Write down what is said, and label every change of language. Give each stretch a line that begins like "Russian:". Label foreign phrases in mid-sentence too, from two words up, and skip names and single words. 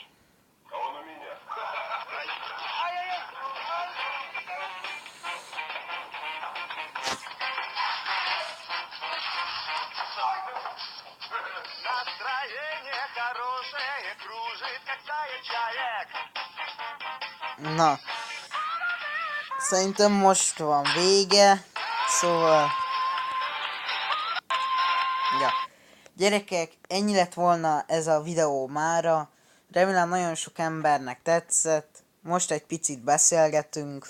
Russian: А он у меня. Настроение хорошее, кружит, как стая чаек.
Hungarian: Na. Szerintem most van vége. Szóval... Ja. Gyerekek, ennyi lett volna ez a videó mára. Remélem nagyon sok embernek tetszett. Most egy picit beszélgetünk.